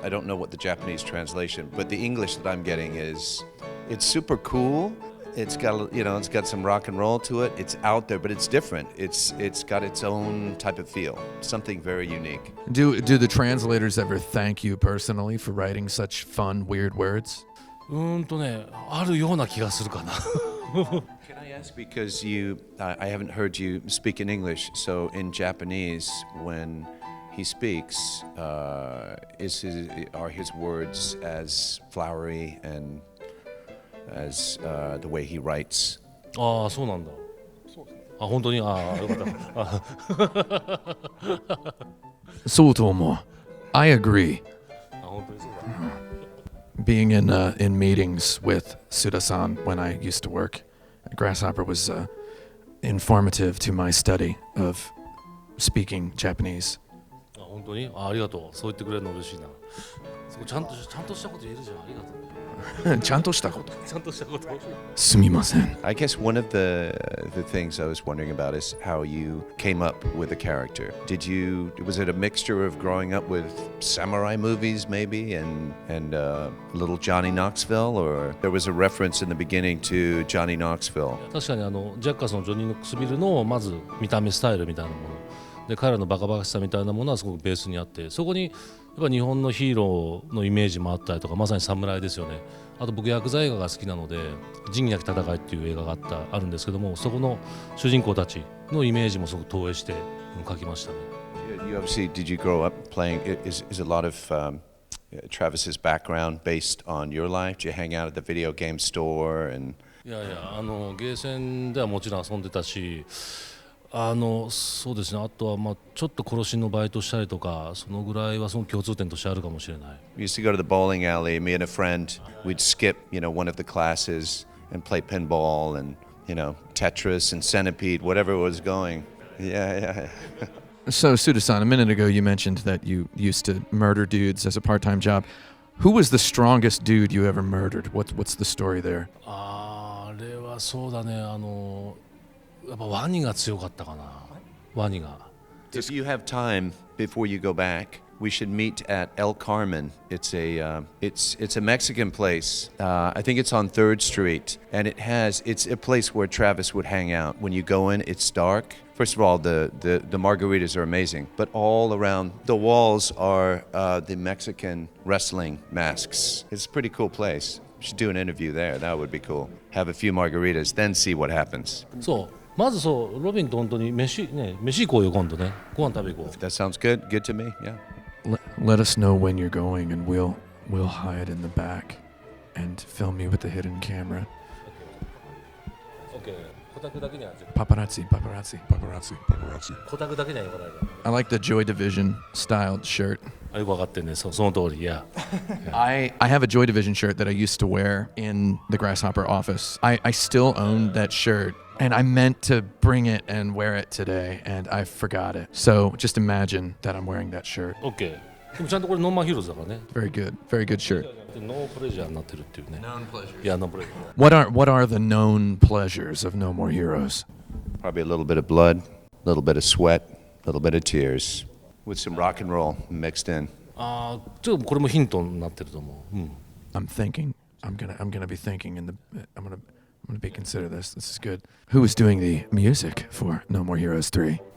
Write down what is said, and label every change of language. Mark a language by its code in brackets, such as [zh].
[en] I don't know what the Japanese translation, but the English that I'm getting it's super cool. It's got some rock and roll to it. It's out there, but it's different. It's got its own type of feel, something very unique. Do the translators ever thank you personally for writing such fun, weird words? [ja] あるような気がするかな [en] Can I ask, because I haven't heard you speak in English, so in Japanese, when he speaks, are his words as flowery and as the way he writes? [ja] ああそうなんだあ本当にああよかったあそうと思う. [en] I agree. [ja] あ本当にそうだ [en] Being in meetings with Suda-san when I used to work at Grasshopper was informative to my study of speaking Japanese. [ja] あ本当にありがとうそう言ってくれるの嬉しいなそうちゃんとしたこと言えるじゃんありがとうちゃんとしたこと。ちゃんとしたことすみません. [en] I guess one of the things I was wondering about is how you came up with a character. Was it a mixture of growing up with samurai movies maybe and little Johnny Knoxville, or there was a reference in the beginning to Johnny Knoxville? [ja] 確かにジャッカスのジョニー・ノックスビルのまず見た目スタイルみたいなもので彼らのバカバカしさみたいなものはすごくベースにあってそこにやっぱ日本のヒーローのイメージもあったりとかまさに侍ですよねあと僕ヤクザ映画が好きなので仁義なき戦いっていう映画があるんですけどもそこの主人公たちのイメージもすごく投影して書きましたね [en] You obviously, did you grow up playing, is a lot of Travis's background based on your life? Did you hang out at the video game store? And [ja] いやいやゲーセンではもちろん遊んでたしそうですねあとはまあちょっと殺しのバイトしたりとかそのぐらいはその共通点としてあるかもしれない [en] We used to go to the bowling alley, me and a friend, we'd skip, one of the classes and play pinball and, Tetris and Centipede, whatever was going. Yeah. So, Suda-san, a minute ago you mentioned that you used to murder dudes as a part-time job. Who was the strongest dude you ever murdered? What's the story there? [ja] あれはそうだねやっぱワニが強かったかなワニが [en] If you have time before you go back, we should meet at El Carmen. It's a Mexican place. I think it's on 3rd Street, and it's a place where Travis would hang out. When you go in, it's dark. First of all, the margaritas are amazing, but all around the walls are the Mexican wrestling masks. It's a pretty cool place. We should do an interview there. That would be cool. Have a few margaritas, then see what happens. [ja] そうまずそうロビンと本当に飯行こうよ今度ねご飯食べ行こう [en] That sounds good. Good to me. Yeah. Let us know when you're going, and we'll hide in the back and film you with the hidden camera. [ja] OK コタクだけには [en] Paparazzi. Paparazzi. Paparazzi. [ja] コタクだけには言わないで [en] I like the Joy Division styled shirt. [ja] あよく分かってんねその通りいや [en] I have a Joy Division shirt that I used to wear in the Grasshopper office. I still own that shirt, and I meant to bring it and wear it today, and I forgot it. So just imagine that I'm wearing that shirt. [ja] OK でもちゃんとこれノーマンヒーローズだからね [en] Very good shirt. [ja] ノープレジャーになってるっていうね [en] Known pleasures. [ja] いやノープレジャー [en] What are the known pleasures of No More Heroes? Probably a little bit of blood, a little bit of sweat, a little bit of tears, with some rock and roll mixed in. [ja] ああちょっとこれもヒントになってると思う、うん、 [en] I'm thinking. I'm gonna be thinking I'm gonna be consider this. This is good. Who is doing the music for No More Heroes 3?